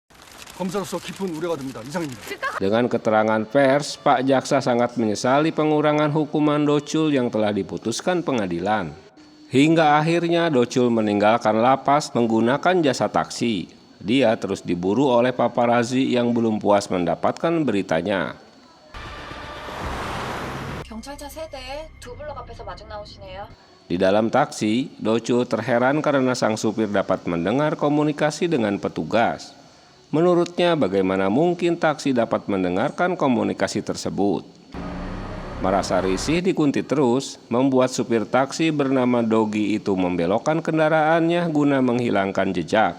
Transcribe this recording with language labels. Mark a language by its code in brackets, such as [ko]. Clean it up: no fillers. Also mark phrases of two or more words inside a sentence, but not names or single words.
[id] Dengan keterangan pers, Pak Jaksa sangat menyesali pengurangan hukuman Do-chul yang telah diputuskan pengadilan. Hingga akhirnya Do-chul meninggalkan lapas menggunakan jasa taksi. Dia terus diburu oleh paparazzi yang belum puas mendapatkan beritanya. [ko] 경찰차 3대에 두 블록 앞에서 마중 나오시네요. [id] Di dalam taksi, Do-chul terheran karena sang supir dapat mendengar komunikasi dengan petugas. Menurutnya, bagaimana mungkin taksi dapat mendengarkan komunikasi tersebut? Merasa risih dikuntit terus, membuat supir taksi bernama Dogi itu membelokkan kendaraannya guna menghilangkan jejak.